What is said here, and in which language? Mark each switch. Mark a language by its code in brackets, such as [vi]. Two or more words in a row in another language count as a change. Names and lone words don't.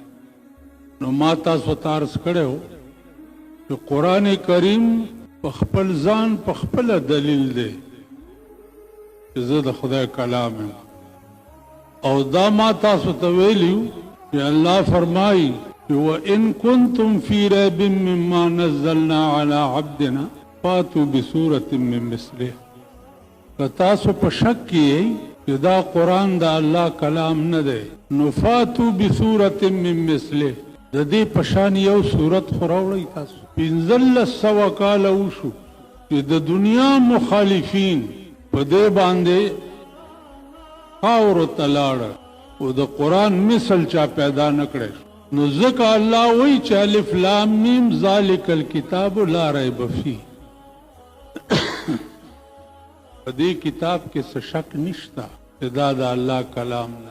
[ps] نو ما تاسو ته عرض کړی و چې قرآن کریم په خپل ځان په خپله دلیل دی چې زه د خدای کلام یم. او دا ما تاسو ته ویلي چې الله فرمایي چې [ar] وَإِن كُنتُمْ فِي رَيْبٍ مِّمَّا نَزَّلْنَا عَلَىٰ عَبْدِنَا فَأْتُوا بِسُورَةٍ مِّن مِّثْلِهِ. [ps] که تاسو په شک کې یئ چې دا قرآن د الله کلام نه دی نو [ar] فاتو بسورة من مثله، [ps] د دې په شان یو صورت خو راوړئ. تاسو 1500 کاله وشو چې د دنیا مخالفین په دې باندې خاورو ته لاړه او د قرآن مثل چا پیدا نه کړی. نو ځکه الله وایي چې [ar] الف لام میم ذالک الکتاب لا ریب فیه، [ps] په دې کتاب کې څه شک نشته چې دا د الله کلام نه.